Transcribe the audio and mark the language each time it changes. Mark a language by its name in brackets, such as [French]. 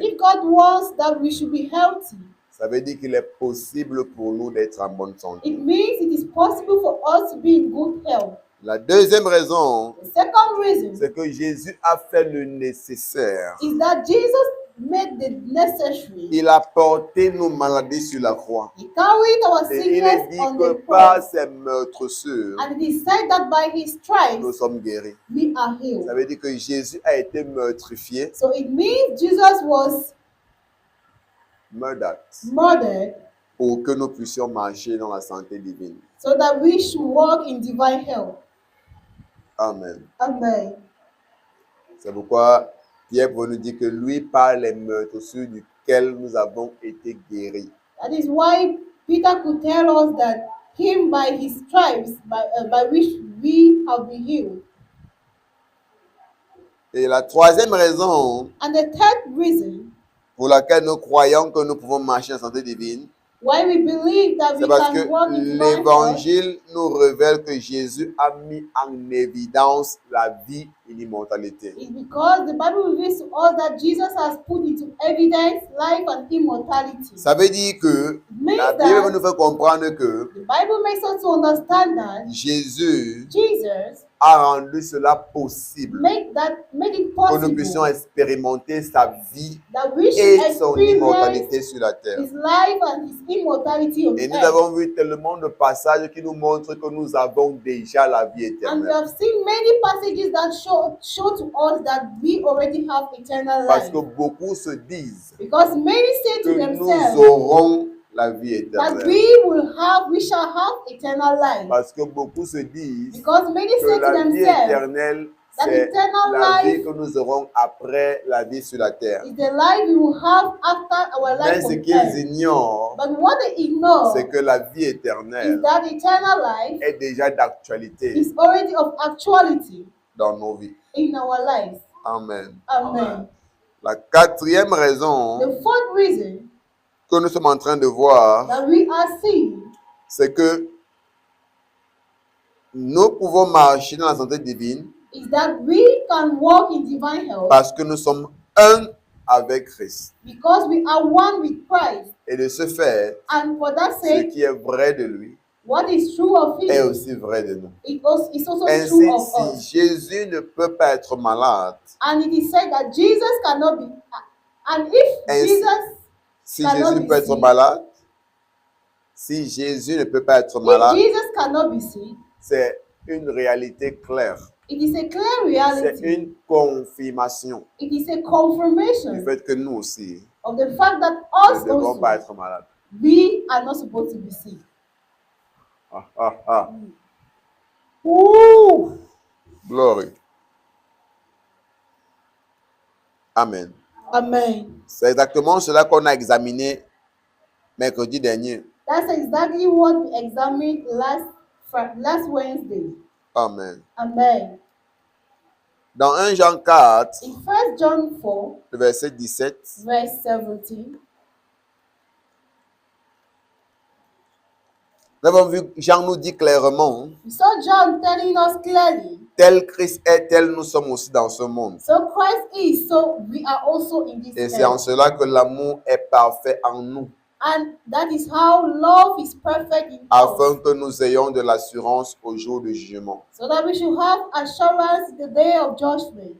[English] If God wants that we should be healthy, [French] ça veut dire qu'il est possible pour nous d'être en bonne santé. [English] it means it is possible for us to be in good health. [French] La deuxième raison, [English] The second reason [French] c'est que Jésus a fait le nécessaire. [English] is that Jesus made the necessary. [French] Il a porté nos maladies sur la croix. [English] He carried our [French] Et il est [English] sickness [French] dit [English] on [French] que [English] the [French] par [English] cross. [French] ses meurtrissures, [English] And it is said that by his [French] nous [English] stripes [French] sommes guéris. [English] we are [French] Ça [English] healed. [French] veut dire que Jésus a été meurtrifié, [English] So it means Jesus was murdered, murdered [French] pour que nous puissions marcher dans la santé divine. [English] so that we should walk in divine health. [French] Amen. [English] Amen. [French] C'est pourquoi Pierre pour nous dire que lui, par les meurtrissures duquel nous avons été guéris. [English] That is why Peter could tell us that him by his stripes, by which we have been healed. [French] Et la troisième raison [English] And the third reason [French] pour laquelle nous croyons que nous pouvons marcher en santé divine, [English] why we believe that [French] c'est [English] we [French] parce [English] can [French] que [English] walk in divine health [French] l'évangile nous révèle que Jésus a mis en évidence la vie et l'immortalité. [English] is because the Bible reveals to us that Jesus has put into evidence life and immortality. [French] Ça veut dire que [English] Means [French] la Bible [English] that [French] nous fait comprendre que [English] the Bible makes us to understand that [French] Jésus [English] Jesus [French] a rendu cela possible [English] made it [French] que nous puissions [English] possible [French] expérimenter sa vie [English] that we should [French] et son [English] experience [French] immortalité sur la terre. [English] his life and his immortality on [French] Et nous [English] earth. [French] avons vu tellement de passages qui nous montrent que nous avons déjà la vie [English] And we [French] éternelle. [English] have seen many passages that show to us that we already have eternal [French] Parce [English] life. [French] que beaucoup se disent [English] Because many say to [French] que nous [English] themselves [French] aurons la vie [English] that [French] éternelle. [English] we shall have eternal life. [French] Parce que beaucoup se disent [English] Because many say [French] que [English] to [French] la vie [English] themselves [French] éternelle, [English] that [French] c'est [English] eternal [French] la vie [English] life [French] que nous aurons après la vie sur la terre. [English] is the life we will have after our [French] Mais [English] life [French] ce [English] on [French] qu'ils [English] earth. [French] ignorent, [English] But what they ignore [French] c'est que la vie [English] is [French] éternelle [English] that eternal life [French] est déjà d'actualité [English] is already of actuality [French] dans nos vies. [English] in our lives. [French] Amen. [English] Amen. [French] La quatrième raison [English] The fourth reason [French] que nous sommes en train de voir, [English] that we are seeing [French] c'est que nous pouvons marcher dans la santé divine [English] is that we can walk in divine health [French] parce que nous sommes un avec Christ. [English] because we are one with Christ. [French] Et de ce fait, [English] And for that [French] ce [English] sake, [French] qui est vrai de lui [English] what is true of [French] est [English] him [French] aussi vrai de nous. [English] is also [French] Ainsi, [English] true of [French] si [English] us. [French] Jésus ne peut pas être malade, [English] And it is said that Jesus cannot be, and if [French] Ainsi, [English] Jesus, [French] si [English] cannot [French] Jésus [English] be [French] peut être [English] sick. [French] malade, si Jésus ne peut pas être [English] if [French] malade, [English] Jesus cannot be sick, [French] c'est une réalité claire. [English] it is a clear [French] C'est [English] reality. [French] une confirmation [English] It is a [French] du [English] confirmation [French] fait que nous aussi [English] of the fact that [French] ne [English] us [French] devons pas [English] also, [French] être malades. [English] we are not supposed to be sick. Ah, ah, ah. Ooh. Glory. [French] Amen. [English] Amen. [French] C'est exactement cela qu'on a examiné mercredi dernier. [English] That's exactly what we examined last Wednesday. [French] Amen. [English] Amen. [French] Dans 1 Jean 4, [English] In 1 John 4, [French] le verset 17, [English] verse 17, [French] nous avons vu, Jean nous dit clairement, [English] we saw John telling us clearly, [French] tel Christ est, tel nous sommes aussi dans ce monde. [English] so Christ is, so we are also in this [French] Et c'est en [English] earth. [French] cela que l'amour est parfait en nous, [English] And that is how love is perfect in us, [French] afin que nous ayons de l'assurance au jour du jugement. [English] so that we should have assurance in the day of judgment.